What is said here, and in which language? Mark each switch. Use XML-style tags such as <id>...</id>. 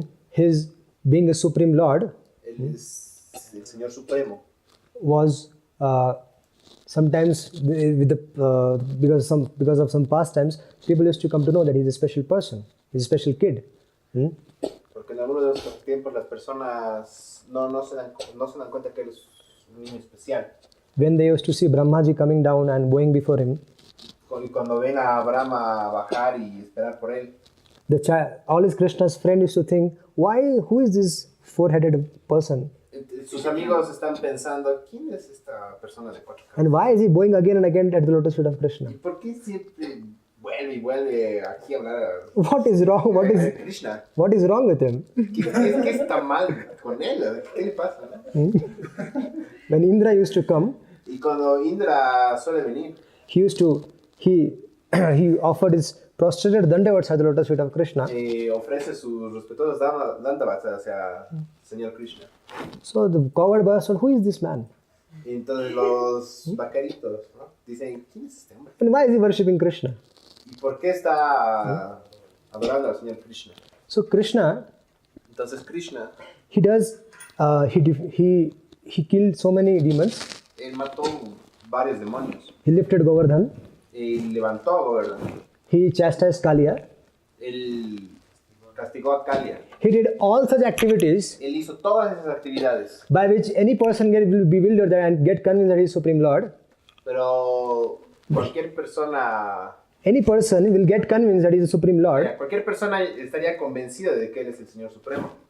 <en>his being a supreme Lord,</en> <es>Él es el Señor Supremo.</es> <en>was sometimes with the because of some pastimes, people used to come to know that he's a special person, he's a special kid.</en> <es>Porque en algunos de estos tiempos las personas no se dan cuenta que él es un niño especial.</es> <en>When they used to see Brahmaji coming down and bowing before him,</en> <es>Y cuando ven a Brahma bajar y esperar por él,</es> <en>all his Krishna's friends used to think, who is this four-headed person?</en> <es>sus amigos están pensando, ¿quién es esta persona de cuatro cabezas?</es> <en>And why is he bowing again and again at the lotus feet of Krishna?</en> <es>¿Y por qué siempre vuelve y vuelve aquí a hablar</es> <en>What is wrong?</en> <es>a Krishna?</es> <en>What is wrong with him?</en> <es>¿Qué está mal con él? ¿Qué le pasa? ¿No?</es> <en>When Indra used to come,</en> <es>Y cuando Indra suele venir,</es> <en>he he offered his prostrated dandavats at the lotus feet of Krishna.</en> <es>ofrece sus respetuosos dandavats hacia el Señor Krishna.</es> <en>So the coward boy said, who is this man?</en> <es>Y entonces los vaqueritos, ¿no? Dicen, ¿quién es este hombre?</es> <en>And why is he worshipping Krishna?</en> <es>¿Y por qué está adorando al Señor Krishna?</es> <en>So Krishna,</en> <es>Entonces Krishna,</es> <en>he does, he killed so many demons.</en> <es>él mató varios demonios.</es> <en>He lifted Govardhan.</en> <es>Él levantó a Govardhan.</es> <en>He chastised Kaliya.</en> <es>Él castigó a Kalia.</es> <en>He did all such activities</en> <es>Él hizo todas esas actividades.</es> <en>by which any person will be bewildered and get convinced that he is Supreme Lord.</en> <es>Pero cualquier persona,</es> <en>Any person will get convinced that he is the Supreme Lord,</en> <es>cualquier persona estaría convencida de que él es el Señor Supremo.</es>